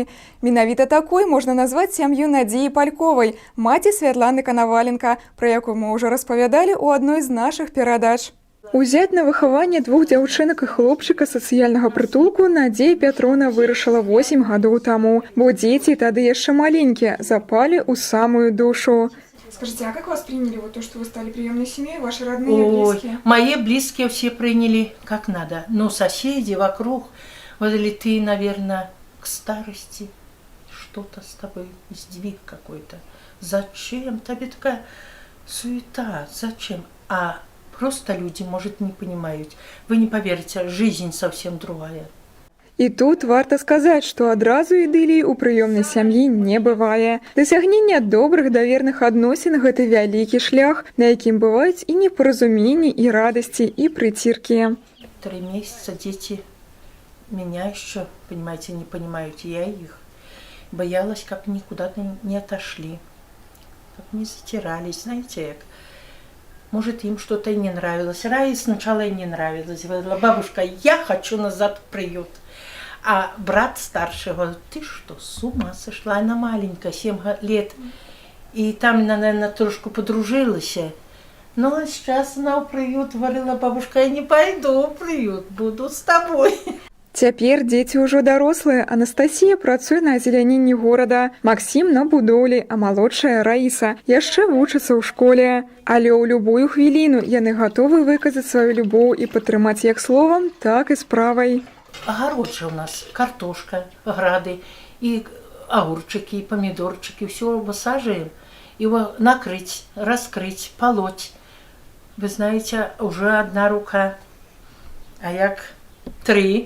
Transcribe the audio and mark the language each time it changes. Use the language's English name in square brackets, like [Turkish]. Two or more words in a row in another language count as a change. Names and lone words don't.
[Belarusian] Менавіта такой можна назваць сям'ю Надзеі Пальковай, маці Святланы Канаваленка, пра якую мы ўжо распавядалі ў адной з нашых перадач. Узяць на выхаванне двух дзяўчынак і хлопчыка сацыяльнага прытулку Надзея Пятровна вырашыла 8 гадоў таму, бо дзеці тады яшчэ маленькія, запалі ў самую душу. [Russian] Скажите, а как вас приняли, вот то, что вы стали приемной семьей, ваши родные, близкие? Мои близкие все приняли как надо. Но соседи вокруг, вот или ты, наверное, к старости, что-то с тобой, сдвиг какой-то. Зачем? Тебе такая суета, зачем? А просто люди, может, не понимают. Вы не поверите, жизнь совсем другая. [Belarusian] І тут варта сказаць, што адразу ідыліі ў прыёмнай сям'і не бывае. Дасягненне добрых даверных адносін – гэта вялікі шлях, на якім бываюць і непаразуменні, і радасці, і прыціркі. [Russian] 3 месяца дети меня еще, понимаете, не понимают, я их. Боялась, как никуда не отошли, как не затирались, знаете, как. Может, им что-то и не нравилось. Рае сначала и не нравилось. Говорила: бабушка, я хочу назад в приют. А брат старший говорит: ты что, с ума сошла? Она маленькая, 7 лет. И там, наверное, трошку подружилась. Ну, а сейчас она в приют. Говорила: бабушка, я не пойду в приют, буду с тобой. [Belarusian] Цяпер дзеці ўжо дарослыя. Анастасія працуе на азеляненні горада, Максім на будоўлі, а малодшая Раіса яшчэ вучыцца ў школе. Але ў любую хвіліну яны гатовы выказаць сваю любоў і падтрымаць як словам, так і справай. [Russian] Огород же у нас, картошка, грады, и огурчики, и помидорчики, все высаживаем. Его накрыть, раскрыть, полоть. Вы знаете, уже одна рука, а як 3.